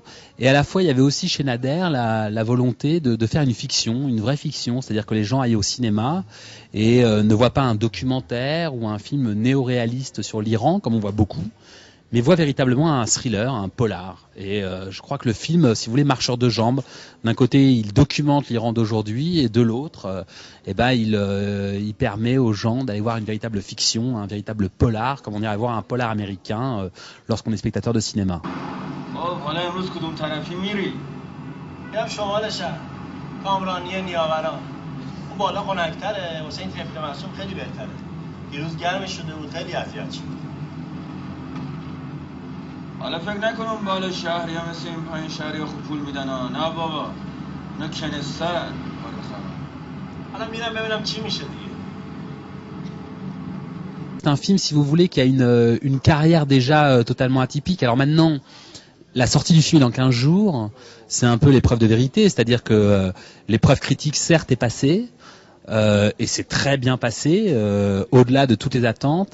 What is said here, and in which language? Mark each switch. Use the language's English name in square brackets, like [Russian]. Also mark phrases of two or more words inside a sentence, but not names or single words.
[French] Et à la fois, il y avait aussi chez Nader la volonté de faire une fiction, une vraie fiction, c'est-à-dire que les gens aillent au cinéma et ne voient pas un documentaire ou un film néo-réaliste sur l'Iran, comme on voit beaucoup, mais voient véritablement un thriller, un polar. Et je crois que le film, si vous voulez, marcheur de jambes. D'un côté, il documente l'Iran d'aujourd'hui, et de l'autre, il permet aux gens d'aller voir une véritable fiction, un véritable polar, comme on irait voir un polar américain lorsqu'on est spectateur de cinéma. [Persian] حالا فکر نکنم بالا شهری ها مثل این پایین شهری ها خوب پول میدن ها. نه بابا اینا کنسترن. حالا میرم ببینم چی میشه دیگه. [French] C'est un film, si vous voulez, qui a une carrière déjà totalement atypique. Alors maintenant, la sortie du film est dans 15 jours, c'est un peu l'épreuve de vérité, c'est-à-dire que l'épreuve critique certes est passée, et c'est très bien passé, au-delà de toutes les attentes.